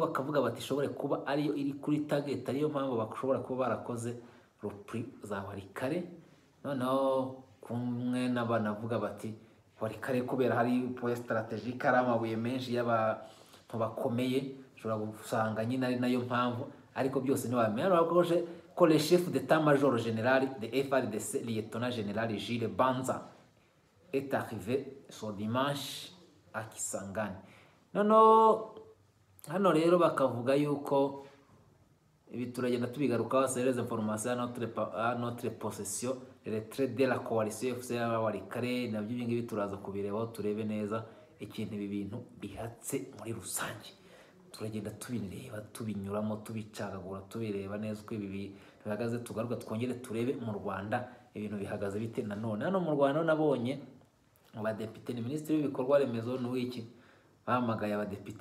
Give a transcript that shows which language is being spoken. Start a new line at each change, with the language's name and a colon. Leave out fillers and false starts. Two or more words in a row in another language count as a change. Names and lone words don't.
Kinyarwanda: bakavuga bati ishobore kuba ariyo iri kuri target ariyo mpamvu bashobora kuba barakoze repris za Warikare noneho kumwe n'abanavuga bati Warikare kubera hari
French: point strategique
Kinyarwanda: ari amabuye menshi y'abantu bakomeye ushobora gusanga nyine ari nayo mpamvu ariko byose ntibamenya bakoje ko
French: le chef d'état-major général de FARDC lieutenant général Gilles Banza est arrivé ce dimanche à Kisangani
Kinyarwanda: hano rero bakavuga yuko ibi turagenda tubigarukaho
French: les informations à notre possession retrait de la
Kinyarwanda: coalition FCR Warikare nabyo ibingibi turaza kubirebaho turebe neza ikintu ibi bintu bihatse muri rusange turagenda tubireba tubinyuramo tubicagagura tubireba neza uko ibi bihagaze tugaruka twongere turebe mu Rwanda ibintu bihagaze bite nanone hano mu Rwanda nabonye abadepite ni ministre w'ibikorwa remezo n'uwiki bahamagaye abadepite